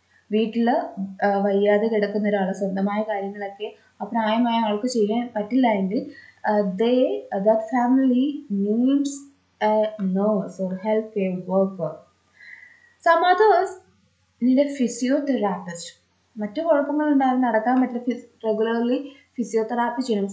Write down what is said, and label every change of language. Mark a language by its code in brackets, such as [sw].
[ml] വീട്ടിൽ വയ്യാതെ കിടക്കുന്ന ഒരാൾ സ്വന്തമായ കാര്യങ്ങളൊക്കെ ആ പ്രായമായ ആൾക്ക് ചെയ്യാൻ പറ്റില്ല എങ്കിൽ [en] that family needs a nurse or healthcare worker. Some others need a physiotherapist. [ml] മറ്റു കുഴപ്പങ്ങളുണ്ടായാലും നടക്കാൻ പറ്റില്ല, റെഗുലർലി ഫിസിയോതെറാപ്പി ചെയ്യണം.